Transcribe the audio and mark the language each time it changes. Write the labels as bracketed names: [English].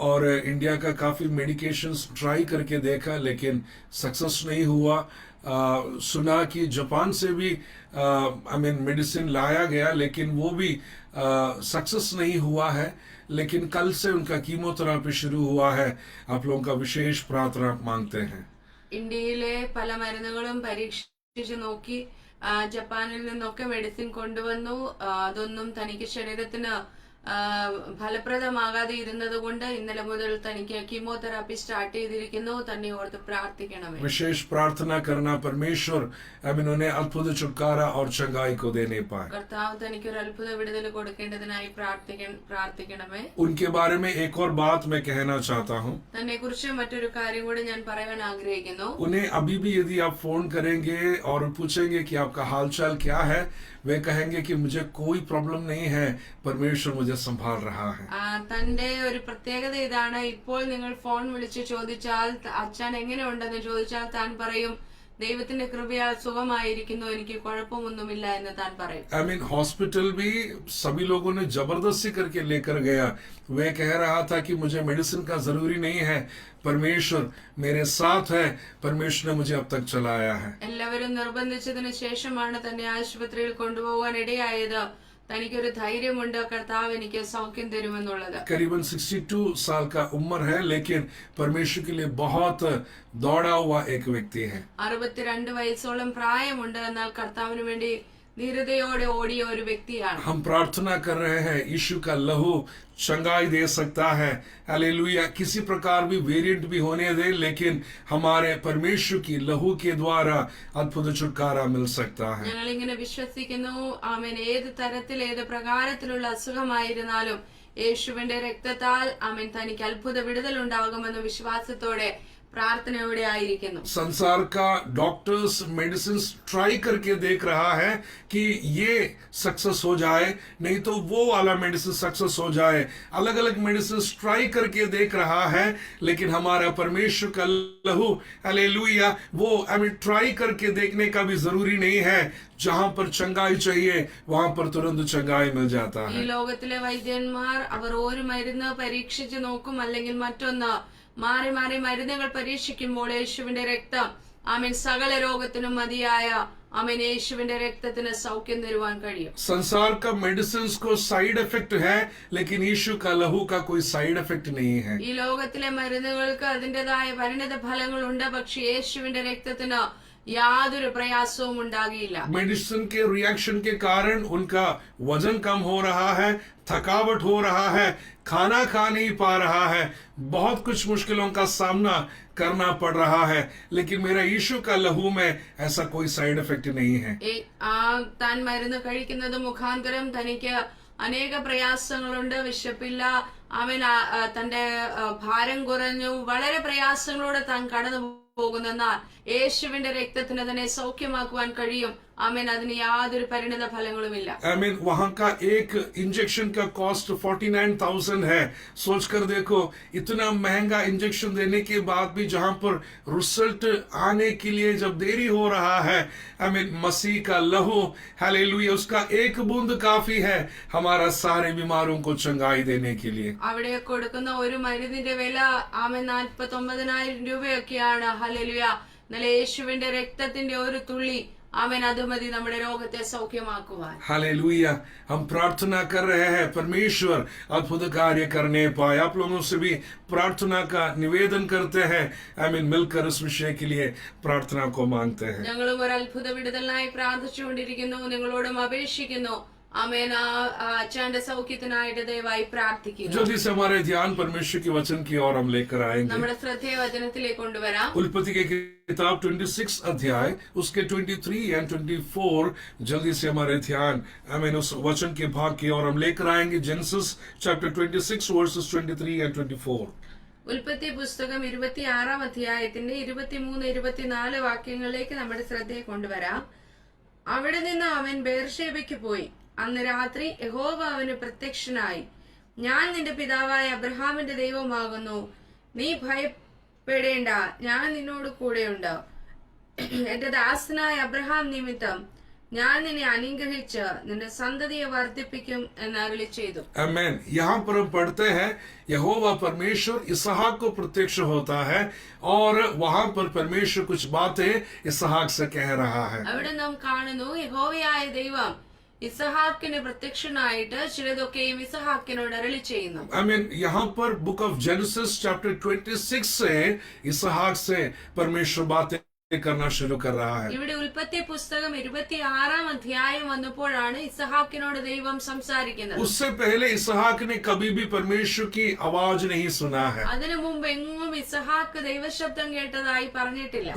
[Hindi] और इंडिया का काफी मेडिकेशंस ट्राई करके देखा लेकिन सक्सेस नहीं हुआ। सुना कि जापान से भी मेडिसिन लाया गया लेकिन वो भी सक्सेस नहीं हुआ है। लेकिन कल से उनका कीमोथेरापी शुरू हुआ है। आप लोगों का विशेष प्रार्थना मांगते हैं। [Malayalam] ഇന്ത്യയിലെ പല മരുന്നുകളും പരീക്ഷിച്ചു നോക്കി. ജപ്പാനിൽ നിന്നൊക്കെ മെഡിസിൻ കൊണ്ടുവന്നു. അതൊന്നും തനിക്ക് ശരീരത്തിന് ഫലപ്രദമാകാതെ ഇരുന്നത് കൊണ്ട് ഇന്നലെ മുതൽ തനിക്ക് കീമോതെറാപ്പി സ്റ്റാർട്ട് ചെയ്തിരിക്കുന്നു. തന്നെ ഓർത്ത് പ്രാർത്ഥിക്കണമേ. [Hindi] विशेष प्रार्थना करना परमेश्वर उन्हें अद्भुत छुटकारा और चंगाई को देने पाए. [Malayalam] കർത്താവ് തനിക്ക് ഒരു അത്ഭുത വിടുതൽ കൊടുക്കേണ്ടതിനായി പ്രാർത്ഥിക്കണമേ. [Hindi] उनके बारे में एक और बात मैं कहना चाहता हूँ. [Malayalam] തന്നെ കുറിച്ച് മറ്റൊരു കാര്യം കൂടി ഞാൻ പറയാൻ ആഗ്രഹിക്കുന്നു. [Hindi] उन्हें अभी भी यदि आप फोन करेंगे और पूछेंगे कि आपका हालचाल क्या है, वे कहेंगे कि मुझे कोई प्रॉब्लम नहीं है, परमेश्वर मुझे संभाल रहा है. [Malayalam] തന്റെ ഒരു പ്രത്യേകത ഇതാണ്. ഇപ്പോൾ നിങ്ങൾ ഫോൺ വിളിച്ച് ചോദിച്ചാൽ അച്ഛൻ എങ്ങനെയുണ്ടെന്ന് ചോദിച്ചാൽ താൻ പറയും, ദൈവത്തിന്റെ കൃപയാൽ സുഖമായിരിക്കുന്നു, എനിക്ക് കുഴപ്പമൊന്നുമില്ല എന്ന് താൻ പറയും. [Hindi] हॉस्पिटल भी सभी लोगों ने जबरदस्ती करके लेकर गया. वे कह रहा था कि मुझे मेडिसिन का जरूरी नहीं है, परमेश्वर मेरे साथ है, परमेश्वर ने मुझे अब तक चलाया है. [Malayalam] എല്ലാവരും നിർബന്ധിച്ചതിന് ശേഷമാണ് തന്നെ ആശുപത്രിയിൽ കൊണ്ടുപോകാൻ ഇടയായത്. തനിക്കൊരു ധൈര്യമുണ്ട്, കർത്താവ് എനിക്ക് സൗഖ്യം തരുമെന്നുള്ളത്. [Hindi] करीबन 62 साल का उम्र है, लेकिन परमेश्वर के लिए बहुत दौड़ा हुआ एक व्यक्ति है. [Malayalam] 62 वയസ്സോളം പ്രായമുണ്ട്, എന്നാൽ കർത്താവിന് വേണ്ടി ധീരതയോടെ ഓടിയ ഒരു വ്യക്തിയാണ്. [Hindi] हम प्रार्थना कर रहे हैं, यीशु का लहू चंगाई दे सकता है. हालेलुया. किसी प्रकार भी वेरिएंट भी होने दे, लेकिन हमारे परमेश्वर की लहू के द्वारा अद्भुत छुटकारा मिल सकता है. [Malayalam] ഞങ്ങൾ ഇങ്ങനെ വിശ്വസിക്കുന്നു. ആമേൻ. ഏത് തരത്തിൽ ഏത് പ്രകാരത്തിലുള്ള അസുഖമായിരുന്നാലും യേശുവിന്റെ രക്തത്താൽ ആമേൻ തനിക്ക് അത്ഭുത വിടുതൽ ഉണ്ടാകുമെന്ന വിശ്വാസത്തോടെ പ്രാർത്ഥനയോടെ ആയിരിക്കുന്നു. [Hindi] संसार का डॉक्टर्स मेडिसिन ट्राई करके देख रहा है कि ये सक्सेस हो जाए, नहीं तो वो वाला मेडिसिन सक्सेस हो जाए. अलग अलग मेडिसिन ट्राई करके देख रहा है, लेकिन हमारा परमेश्वर का लहू, हालेलुया, वो ट्राई करके देखने का भी जरूरी नहीं है. जहां पर चंगाई चाहिए वहां पर तुरंत चंगाई मिल जाता है. [Malayalam] ഈ ലോകത്തിലെ വൈദ്യന്മാർ അവർ ഒരു മരുന്ന് പരീക്ഷിച്ചു നോക്കും, അല്ലെങ്കിൽ മറ്റൊന്ന് മാറി മാറി മരുന്നുകൾ പരീക്ഷിക്കുമ്പോൾ യേശുവിന്റെ രക്തം ആമേൻ സകല രോഗത്തിനും മതിയായ ആമേൻ യേശുവിന്റെ രക്തത്തിന് സൗഖ്യം തരുവാൻ കഴിയും. [Hindi] संसार का मेडिसिन को साइड इफेक्ट है, लेकिन यीशु का लहू का कोई साइड इफेक्ट नहीं है. [Malayalam] ഈ ലോകത്തിലെ മരുന്നുകൾക്ക് അതിന്റേതായ പരിണിത ഫലങ്ങളുണ്ട്, പക്ഷെ യേശുവിന്റെ രക്തത്തിന് യാതൊരു പ്രയാസവും ഉണ്ടാകില്ല. [Hindi] मेडिसिन के रिएक्शन के कारण उनका वजन कम हो रहा है, थकावट हो रहा है, खाना खा नहीं पा रहा है, बहुत कुछ मुश्किलों का सामना करना पड़ रहा है, लेकिन मेरा यीशु का लहू में ऐसा कोई साइड इफेक्ट नहीं है. [Malayalam] താൻ മരുന്ന് കഴിക്കുന്നത് മുഖാന്തരം തനിക്ക് അനേക പ്രയാസങ്ങളുണ്ട്. വിശപ്പില്ല, അവൻ തന്റെ ഭാരം കുറഞ്ഞു, വളരെ പ്രയാസങ്ങളോടെ താൻ കടന്നു പോകുന്നെന്നാൽ യേശുവിന്റെ രക്തത്തിന് തന്നെ സൗഖ്യമാക്കുവാൻ കഴിയും. ആമേൻ. അതിന് യാതൊരു പരിണിത ഫലങ്ങളുമില്ല. [Hindi] वहां का एक इंजेक्शन का कॉस्ट 49,000 है. सोचकर देखो, इतना महंगा इंजेक्शन देने के बाद भी जहां पर रिजल्ट आने के लिए जब देरी हो रहा है, मसीह का लहू, हालेलुया, उसका एक बूंद काफी है हमारा सारे बीमारों को चंगाई देने के लिए. [Malayalam] അവിടെ കൊടുക്കുന്ന ഒരു മരുന്നിന്റെ വില ആമേൻ 49,000 രൂപയൊക്കെയാണ്. ഹല്ലേലൂയ. എന്നാൽ യേശുവിന്റെ രക്തത്തിന്റെ ഒരു തുള്ളി ആമേൻ അത് മതി നമ്മുടെ രോഗത്തെ സൗഖ്യമാക്കുവാൻ. [Hindi] हालेलुया. हम प्रार्थना कर रहे हैं, परमेश्वर अद्भुत कार्य करने पाए. आप लोगों से भी प्रार्थना का निवेदन करते हैं. मिलकर इस विषय के लिए प्रार्थना को मांगते हैं. [Malayalam] ഞങ്ങളും ഒരു അത്ഭുത വിടുതലിനായി പ്രാർത്ഥിച്ചുകൊണ്ടിരിക്കുന്നു. നിങ്ങളോടും അപേക്ഷിക്കുന്നു. ആമേൻ. അച്ഛന്റെ സൗഖ്യത്തിനായിട്ട് ദയവായി പ്രാർത്ഥിക്കുന്നു. [Hindi] जल्दी से हमारे ध्यान परमेश्वर के वचन की ओर हम लेकर आएंगे. [Malayalam] നമ്മുടെ ശ്രദ്ധയെ വചനത്തിലേക്ക് കൊണ്ടുവരാം. [Hindi] उल्पत्ति की किताब 26 अध्याय उसके 23 और 24 जल्दी से हमारे ध्यान उस वचन के भाग की ओर हम लेकर आएंगे. [English] Genesis chapter 26 verses 23 और 24. [Malayalam] ഉൽപ്പത്തി പുസ്തകം 26 അധ്യായത്തിന്റെ 23-24 വാക്യങ്ങളിലേക്ക് നമ്മുടെ ശ്രദ്ധയെ കൊണ്ടുവരാം. അവിടെ നിന്ന് അവൻ ബേർഷേബയ്ക്ക് പോയി. അന്ന് രാത്രി യഹോവ അവന് പ്രത്യക്ഷനായി, ഞാൻ നിന്റെ പിതാവായ അബ്രഹാമിന്റെ ദൈവമാകുന്നു, നീ ഭയപ്പെടേണ്ട, ഞാൻ നിന്നോട് കൂടെയുണ്ട്. എന്റെ ദാസനായ അബ്രഹാം നിമിത്തം ഞാൻ നിന്നെ അനുഗ്രഹിച്ച് നിന്റെ സന്തതിയെ വർദ്ധിപ്പിക്കും എന്ന് അരുളി ചെയ്തു. [Hindi] आमीन. यहाँ पर हम पढ़ते हैं यहोवा परमेश्वर इसहाक को प्रत्यक्ष होता है और वहां पर परमेश्वर कुछ बातें इसहाक से कह रहा है. [Malayalam] അവിടെ നാം കാണുന്നു യഹോവയായ ദൈവം ഇസഹാക്കിന് പ്രത്യക്ഷനായിട്ട് ചിലതൊക്കെയും ഇസഹാക്കിനോട് അരുളി ചെയ്യുന്നു. [Hindi] यहाँ पर [English] book of Genesis chapter [Hindi] 26 से इसहाक से परमेश्वर बातें करना शुरू कर रहा है. [Malayalam] ഇവിടെ ഉൽപ്പത്തി പുസ്തകം 26-ാം അധ്യായം വന്നപ്പോഴാണ് ഇസഹാക്കിനോട് ദൈവം സംസാരിക്കുന്നത്. [Hindi] उससे पहले इसहाक ने कभी भी परमेश्वर की आवाज नहीं सुना है. [Malayalam] അതിനു മുമ്പ് എങ്ങും ഇസഹാക്ക് ദൈവശബ്ദം കേട്ടതായി പറഞ്ഞിട്ടില്ല.